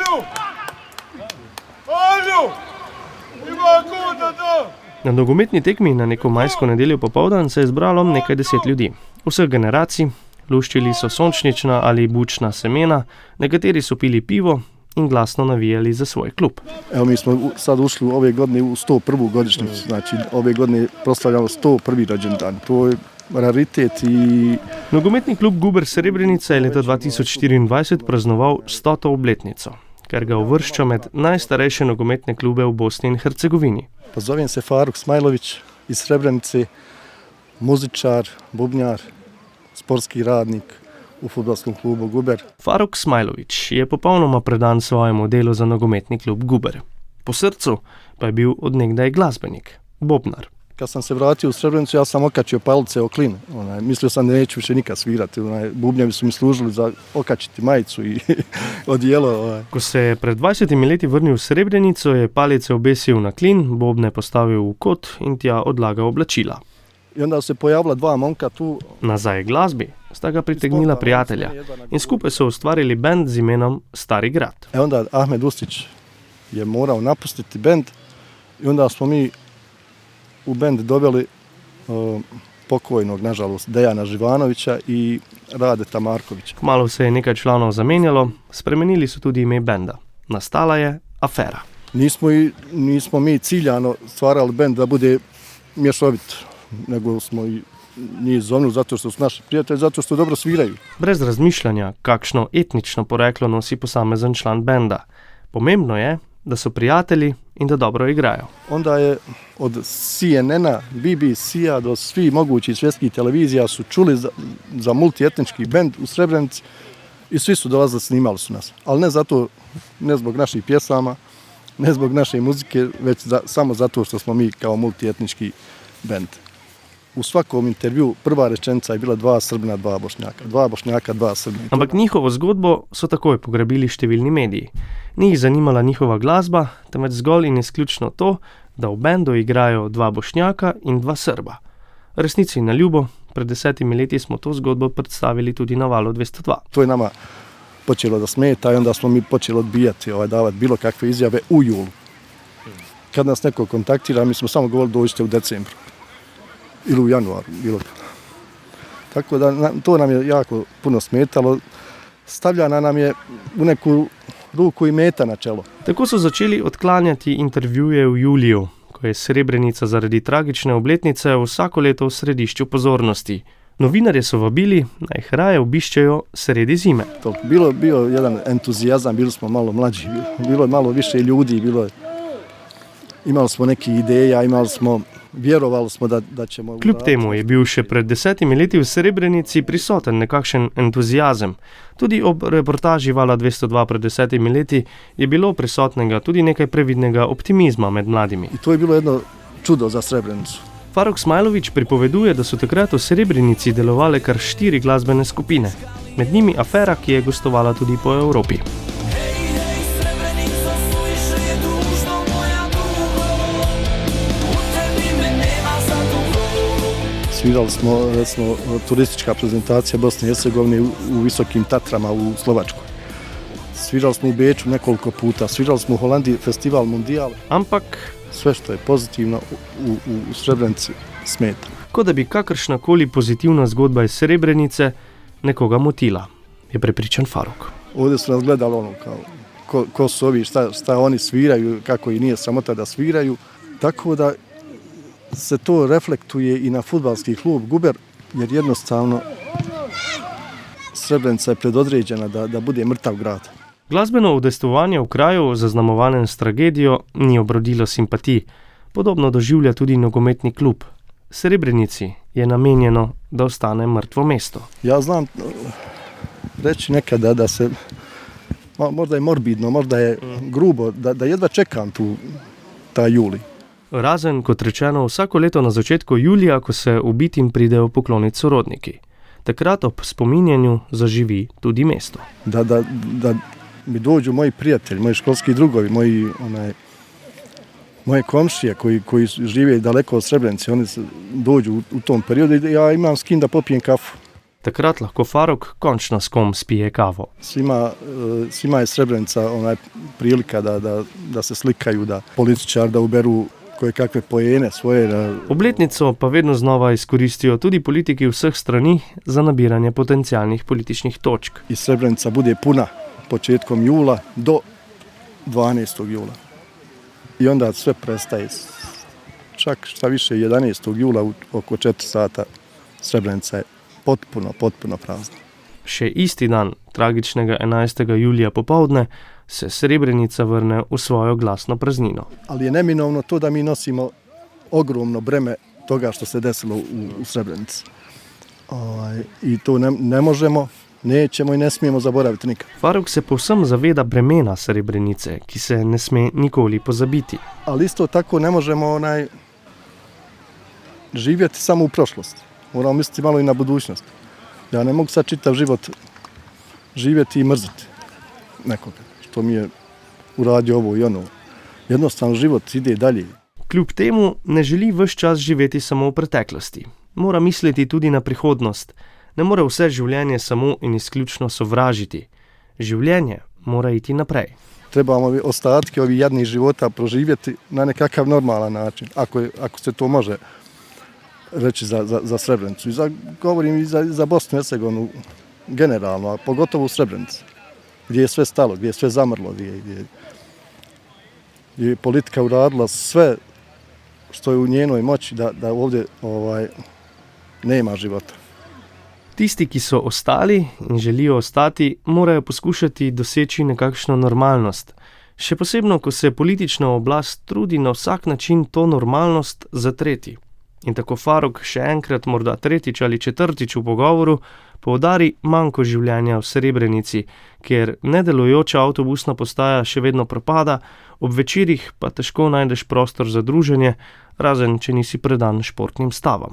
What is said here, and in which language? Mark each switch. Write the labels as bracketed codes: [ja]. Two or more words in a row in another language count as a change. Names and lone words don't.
[sl] Na nogometni tekmi na neko majsko nedeljo popoldan se je zbralo nekaj 10 ljudi, vseh generacij, luščili so sončnična ali bučna semena, nekateri so pili pivo in glasno navijali za svoj klub. [bs] Evo, mi smo sad ušli ove godine u 101. godišnjicu, znači ove godine proslavljamo 101. rođendan. To je raritet i... [sl] Nogometni klub Guber Srebrenica je leta 2024 praznoval 100. obletnico, kar ga uvršča med najstarejše nogometne klube v Bosni in Hercegovini. [bs] Pa zovem se Faruk Smajlović iz Srebrenice, muzičar, bubnjar, sportski radnik v fudbalskom klubu Guber. [sl] Faruk Smajlović je popolnoma predan svojemu delu za nogometni klub Guber. Po srcu pa je bil odnegdaj glasbenik, bobnar. [bs] Kad sam se vratio u Srebrenicu, ja sam okačio palice o klin. Mislio sam da neću više nikad svirati. Bubnjavi su mi služili za okačiti majicu i odijelo. [sl] Ko se je pred 20 leti vrnil v Srebrenico, je palice obesil na klin, bobne postavil v kot in tja odlagal oblačila. [bs] I onda se pojavila dva momka tu. [sl] Nazaj glasbi sta ga pritegnila prijatelja in skupaj so ustvarili bend z imenom Stari grad. [bs] Onda Ahmed Ustić je morao napustiti bend i onda smo mi u bend doveli pokojnog, nažalost, Dejana Živanovića i Radeta Markovića. [sl] Kmalu se je nekaj članov zamenjalo, spremenili so tudi ime benda. Nastala je Afera. [bs] Nismo mi ciljano stvarali bend da bude mješovit, nego smo i njih zovnuli zato što su naši prijatelji, zato što dobro sviraju. [sl] Brez razmišljanja, kakšno etnično poreklo nosi posamezen član benda. Pomembno je, da so prijatelji in da dobro igrajo. [bs] Onda je od CNN-a, BBC-a do svih mogućih svjetskih televizija su čuli za multietnički bend u Srebrenici i svi su dolazili, snimali su nas. Ali ne zbog naših pjesama, ne zbog naše muzike, već samo zato što smo mi kao multietnički bend. U svakom intervju prva rečenica je bila 2 Srbina, 2 Bošnjaka. 2 Bošnjaka, 2 Srbina. [sl] Ampak njihovo zgodbo so takoj pograbili številni mediji. Ni jih zanimala njihova glasba, temveč zgolj in izključno to, da v bendu igrajo 2 Bošnjaka in 2 Srba. Resnici na ljubo, pred 10 leti smo to zgodbo predstavili tudi na Valu 202. [bs] To je nama počelo da smeta i onda smo mi počeli odbijati, davati bilo kakve izjave u julu. Kad nas neko kontaktira, mi smo samo govorili dođite u decembru ili u januaru. Tako da to nam je jako puno smetalo. Stavljana nam je u neku ruku i meta na čelo. [sl] Tako so začeli odklanjati intervjuje v juliju, ko je Srebrenica zaradi tragične obletnice vsako leto v središču pozornosti. Novinarje so vabili, naj jih raje obiščejo sredi zime. [bs] Bio jedan entuzijazam, bili smo malo mlađi, bilo je malo više ljudi, imali smo neke ideja, vjerovali smo da ćemo... [sl] Kljub temu je bil še pred 10 leti v Srebrenici prisoten nekakšen entuzijazem. Tudi ob reportaži Vala 202 pred 10 leti je bilo prisotnega tudi nekaj previdnega optimizma med mladimi. [bs] I to je bilo jedno čudo za Srebrenicu. [sl] Faruk Smajlović pripoveduje, da so takrat v Srebrenici delovale kar 4 glasbene skupine. Med njimi Afera, ki je gostovala tudi po Evropi. [bs] Svirali smo, recimo, turistička prezentacija Bosne i Hercegovine u Visokim Tatrama u Slovačkoj. Svirali smo u Beču nekoliko puta, svirali smo u Holandiji festival Mundijal. Ampak sve što je pozitivno u Srebrenici smeta. [sl] Kot da bi kakršnakoli pozitivna zgodba iz Srebrenice nekoga motila, je prepričan Faruk. [bs] Ovdje su nas gledali kao ko su ovi, šta oni sviraju, kako i nije sramota da sviraju. Tako da se to reflektuje i na fudbalski klub Guber, jer jednostavno Srebrenica je predodređena da bude mrtav grad. [sl] Glasbeno udejstvovanje v kraju, zaznamovanem s tragedijo, ni obrodilo simpatij. Podobno doživlja tudi nogometni klub. Srebrenici je namenjeno, da ostane mrtvo mesto. [bs] Ja znam reći nekada da se, možda je morbidno, možda je grubo, da jedva čekam ta juli. [sl] Razen, kot rečeno, vsako leto na začetku julija, ko se ubitim pridejo pokloniti sorodniki. Takrat ob spominjanju zaživi tudi mesto. [bs] Da mi dođu moji prijatelji, moji školski drugovi, moje komšije koji žive daleko od Srebrenice, oni dođu u tom periodu i ja imam s kim da popijem kafu. [sl] Takrat lahko Faruk končno s kom spije kavo. [bs] Svima je Srebrenica prilika da se slikaju, da političar da uberu koje kakve poene svoje. [sl] Obletnico pa vedno znova izkoristijo tudi politiki vseh strani za nabiranje potencijalnih političnih točk. [bs] I Srebrenica bude puna početkom jula do 12. jula. I onda sve prestaje. Čak šta više 11. jula oko 4 sata Srebrenica je potpuno prazna. [sl] Še isti dan, tragičnega 11. julija popovdne, se Srebrenica vrne v svojo glasno praznino. [bs] Ali je neminovno to da mi nosimo ogromno breme toga što se desilo u Srebrenici. I to ne možemo, nećemo i ne smijemo zaboraviti nikad. [sl] Faruk se povsem zaveda bremena Srebrenice, ki se ne sme nikoli pozabiti. [bs] Ali isto tako ne možemo živjeti samo u prošlosti. Moramo misliti malo i na budućnost. Ja ne mogu sad čitav život živjeti i mrziti nekoga, što mi je uradio ovo i ono. Jednostavno život ide dalje. [sl] Kljub temu ne želi ves čas živeti samo v preteklosti. Mora misliti tudi na prihodnost. ne more vse življenje samo in izključno sovražiti. Življenje mora iti naprej. [bs] Trebamo ostatke ovih jadnih života proživjeti na nekakav normalan način, ako se to može reći za Srebrenicu. Govorim i za Bosnu i Hercegovinu generalno, a pogotovo u Srebrenici, gdje je sve stalo, gdje je sve zamrlo, gdje je politika uradila sve što je u njenoj moći da ovdje nema života. [sl] Tisti, ki so ostali in želijo ostati, morajo poskušati doseči nekakšno normalnost. Še posebno, ko se politična oblast trudi na vsak način to normalnost zatreti. In tako Faruk še enkrat, morda tretjič ali četrtič v pogovoru, poudari manko življenja v Srebrenici, kjer nedelujoča avtobusna postaja še vedno propada, ob večerih pa težko najdeš prostor za druženje, razen če nisi predan športnim stavam.